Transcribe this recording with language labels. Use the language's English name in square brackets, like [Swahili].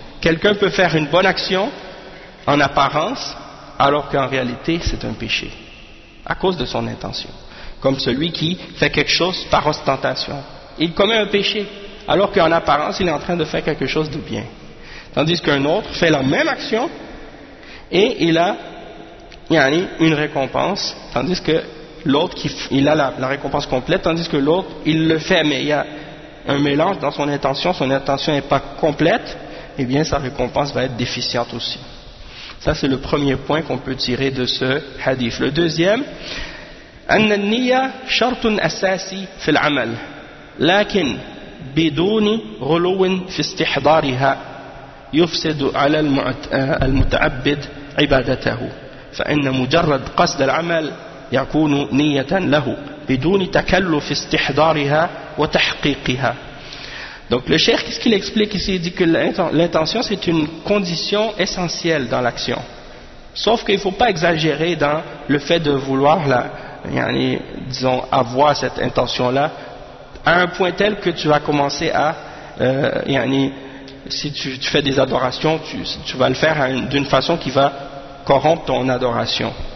[French] Quelqu'un peut faire une bonne action en apparence, alors qu'en réalité c'est un péché à cause de son intention, comme celui qui fait quelque chose par ostentation, il commet un péché alors qu'en apparence il est en train de faire quelque chose de bien, tandis qu'un autre fait la même action et il a une récompense, tandis que l'autre qui il a la récompense complète, tandis que l'autre il le fait mais il y a un mélange dans son intention n'est pas complète, eh bien sa récompense va être déficiente aussi. Ça c'est le premier point qu'on peut tirer de ce hadith. [Arabic] Le deuxième, أن النية شرط أساسي في العمل لكن بدون غلو في استحضارها يفسد على المتعبد عبادته فإن مجرد قصد العمل يكون نية له بدون تكلف استحضارها وتحقيقها. [French] Donc le cheikh, qu'est-ce qu'il explique ici? Il dit que l'intention c'est une condition essentielle dans l'action, sauf qu'il ne faut pas exagérer dans le fait de vouloir la, yani, disons, avoir cette intention-là à un point tel que tu vas commencer à, yani, si tu fais des adorations, tu vas le faire d'une façon qui va corrompre ton adoration.